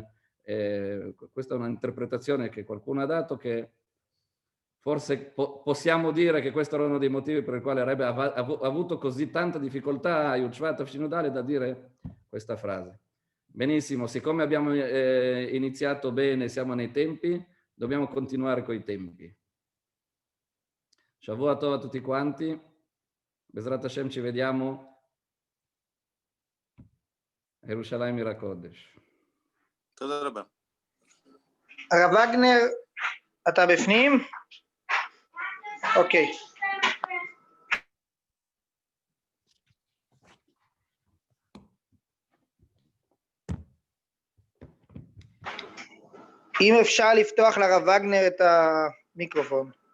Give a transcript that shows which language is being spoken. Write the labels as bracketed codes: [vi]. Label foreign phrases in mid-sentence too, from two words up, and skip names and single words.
[it] questa è un'interpretazione che qualcuno ha dato, che forse possiamo dire che questo era uno dei motivi per il quale il Rebbe ha avuto così tanta difficoltà a YUD SHVAT Shinudale da dire questa frase. Benissimo, siccome abbiamo iniziato bene, siamo nei tempi, dobbiamo continuare coi tempi. [he] שבוע טוב [it] a tutti quanti. [he] בעזרת השם, [it] ci vediamo a Yerushalayim Ira Kodesh. [he] תודה רבה. הרב וגנר, אתה בפנים? אוקיי. אם אפשר לפתוח לרב וגנר את המיקרופון.